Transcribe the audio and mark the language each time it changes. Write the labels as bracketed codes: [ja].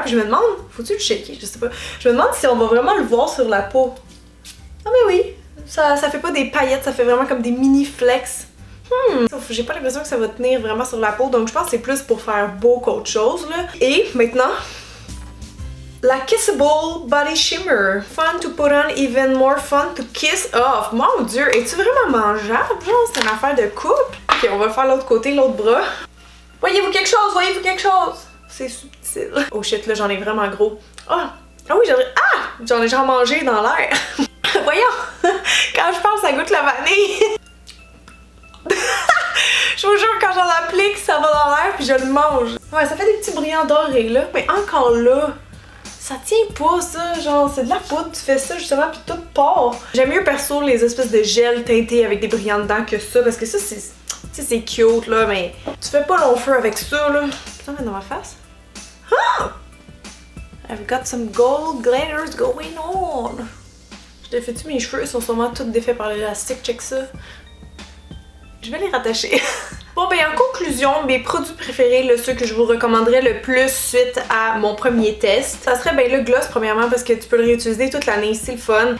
[fr] Puis je me demande, faut-tu le shaker? Je sais pas. Je me demande si on va vraiment le voir sur la peau. Ah mais oui, ça fait pas des paillettes, ça fait vraiment comme des mini flecks. J'ai pas l'impression que ça va tenir vraiment sur la peau, donc je pense que c'est plus pour faire beau qu'autre chose là. Et maintenant, la Kissable Body Shimmer. [en] Fun to put on, even more fun to kiss off. [fr] Mon dieu, es-tu vraiment mangeable? Genre, c'est une affaire de couple. Ok, on va faire l'autre côté, l'autre bras. Voyez-vous quelque chose? Voyez-vous quelque chose? C'est subtil. Oh shit, là, j'en ai vraiment gros. Ah oui, j'en ai genre mangé dans l'air. Voyons, quand je parle, ça goûte la vanille. Je vous jure, quand j'en applique, ça va dans l'air puis je le mange. Ouais, ça fait des petits brillants dorés là, mais encore là, ça tient pas ça, genre c'est de la poudre, tu fais ça justement puis tout part. J'aime mieux perso les espèces de gel teintés avec des brillants dedans que ça, parce que ça c'est cute là, mais tu fais pas long feu avec ça là. Ça met dans ma face. Ah! [en] I've got some gold glitters going on. [fr] Je défais-tu mes cheveux? Ils sont sûrement tous défaits par l'élastique, check ça. Je vais les rattacher. Bon ben en conclusion, mes produits préférés, là, ceux que je vous recommanderais le plus suite à mon premier test, ça serait ben le gloss premièrement parce que tu peux le réutiliser toute l'année, c'est le fun.